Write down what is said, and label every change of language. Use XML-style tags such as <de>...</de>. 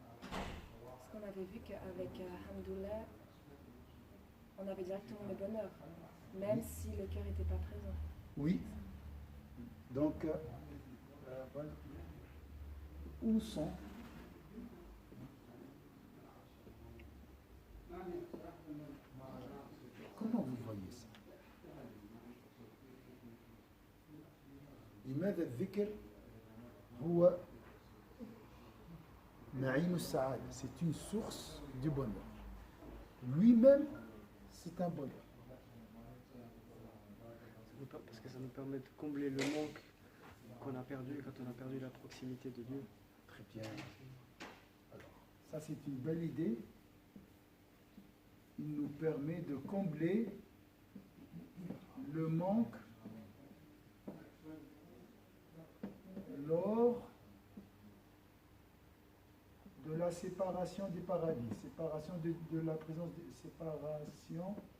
<fr>Parce qu'on avait vu qu'avec Hamdoullah, on avait directement le bonheur, même si le cœur n'était pas présent. Oui. Donc, voilà. Où sont comment vous voyez ça?</fr> <ar>لماذا الذكر هو نعيم السعادة?</ar> <fr>C'est une source du bonheur. Lui-même, c'est un bonheur. Parce que ça nous permet de combler le manque qu'on a perdu quand on a perdu la proximité de Dieu. Très bien. Alors, ça c'est une belle idée. Il nous permet de combler le manque lors de la séparation du paradis, séparation de la présence de séparation.</fr>